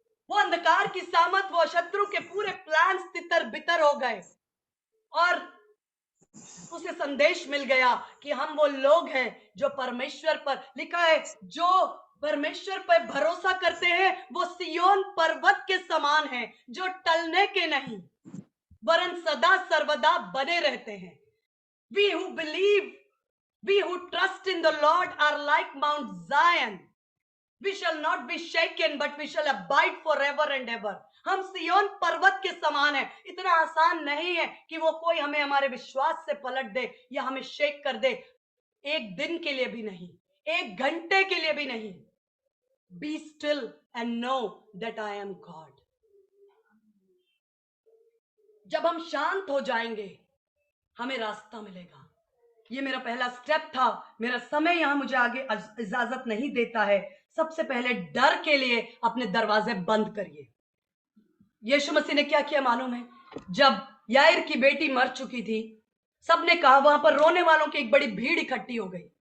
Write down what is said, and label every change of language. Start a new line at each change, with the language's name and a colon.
Hindi: वो अंधकार की सामत, वो शत्रु के पूरे प्लान्स तितर बितर हो गए और उसे संदेश मिल गया कि हम वो लोग हैं जो परमेश्वर पर, लिखा है जो परमेश्वर पर भरोसा करते हैं वो सियोन पर्वत के समान हैं, जो टलने के नहीं वरन सदा सर्वदा बने रहते हैं।
English: We who believe, we who trust in the Lord are like Mount Zion. We shall not be shaken, but we shall abide forever and ever.
Hindi: हम सियोन पर्वत के समान है। इतना आसान नहीं है कि वो कोई हमें हमारे विश्वास से पलट दे या हमें शेक कर दे। एक दिन के लिए भी नहीं, एक घंटे के लिए भी नहीं।
English: Be still and know that I am God.
Hindi: जब हम शांत हो जाएंगे हमें रास्ता मिलेगा। ये मेरा पहला स्टेप था। मेरा समय यहां मुझे आगे इजाजत नहीं देता है। सबसे पहले डर के लिए अपने दरवाजे बंद करिए। यीशु मसीह ने क्या किया मालूम है? जब याईर की बेटी मर चुकी थी, सबने कहा, वहां पर रोने वालों की एक बड़ी भीड़ इकट्ठी हो गई।